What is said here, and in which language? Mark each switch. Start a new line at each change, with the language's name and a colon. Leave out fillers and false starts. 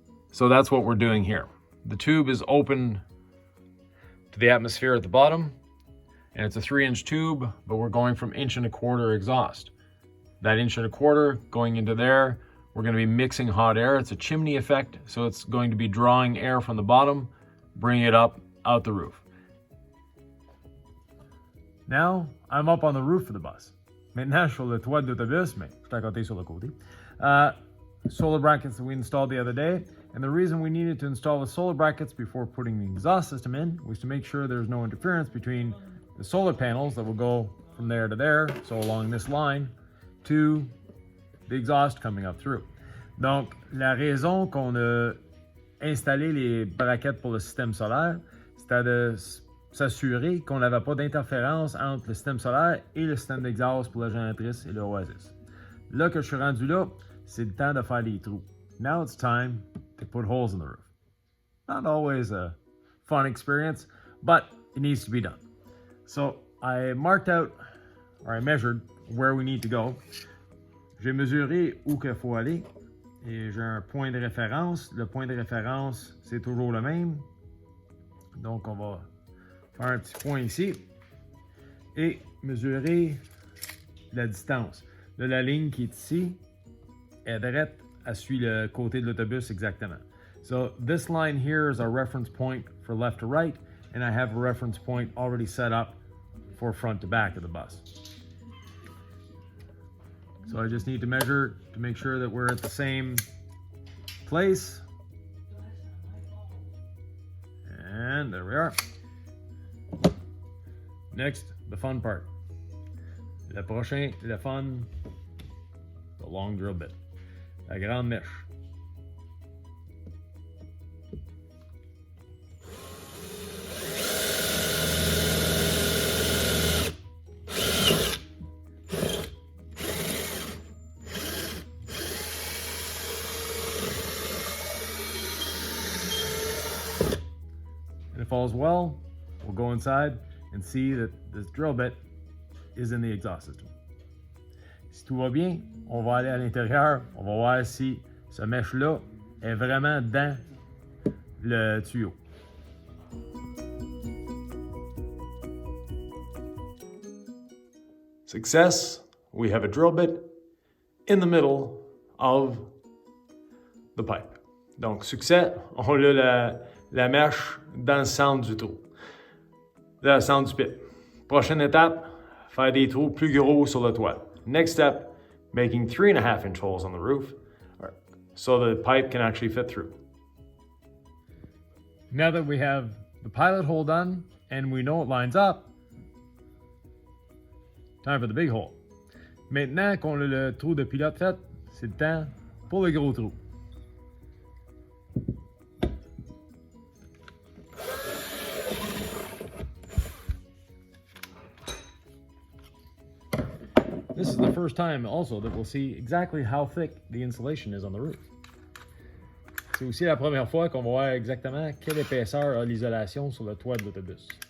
English: So that's what we're doing here. The tube is open to the atmosphere at the bottom, and it's a 3-inch tube, but we're going from 1.25" exhaust. That 1.25" going into there, we're going to be mixing hot air. It's a chimney effect, so it's going to be drawing air from the bottom, bringing it up out the roof. Now, I'm up on the roof of the bus.
French: Maintenant, je suis sur le toit de l'autobus, mais je suis à côté sur le côté.
English: Solar brackets that we installed the other day. And the reason we needed to install the solar brackets before putting the exhaust system in was to make sure there's no interference between the solar panels that will go from there to there, so along this line, to the exhaust coming up through.
French: Donc, la raison qu'on a installé les braquettes pour le système solaire, c'était de s'assurer qu'on n'avait pas d'interférence entre le système solaire et le système d'exhaust pour la génératrice et le Oasis. Là que je suis rendu là, c'est le temps de faire des trous.
English: Now it's time to put holes in the roof. Not always a fun experience, but it needs to be done. So I marked out, or I measured where we need to go.
French: J'ai mesuré où qu'il faut aller et j'ai un point de référence. Le point de référence, c'est toujours le même. Donc on va faire un petit point ici et mesurer la distance. De la ligne qui est ici, est droite, elle suit le côté de l'autobus exactement.
English: So this line here is our reference point for left to right, and I have a reference point already set up for front to back of the bus. So I just need to measure to make sure that we're at the same place. And there we are. Next, the fun part.
French: Le prochain, le fun,
English: the long drill bit.
French: La grande mèche.
English: And if all's well, we'll go inside and see that this drill bit is in the exhaust system.
French: Si tout va bien, on va aller à l'intérieur, on va voir si ce mèche-là est vraiment dans le tuyau.
English: Success, we have a drill bit in the middle of the pipe.
French: Donc, succès, on a la mèche dans le centre du trou, dans le centre du pipe. Prochaine étape, faire des trous plus gros sur le toit.
English: Next step, making 3.5-inch holes on the roof so the pipe can actually fit through. Now that we have the pilot hole done, and we know it lines up. Time for the big hole.
French: Maintenant qu'on a le trou de pilote fait, c'est le temps pour le gros trou.
English: This is the first time also that we'll see exactly how thick the insulation is on the roof.
French: C'est aussi la première fois qu'on va voir exactement quelle épaisseur a l'isolation sur le toit de l'autobus.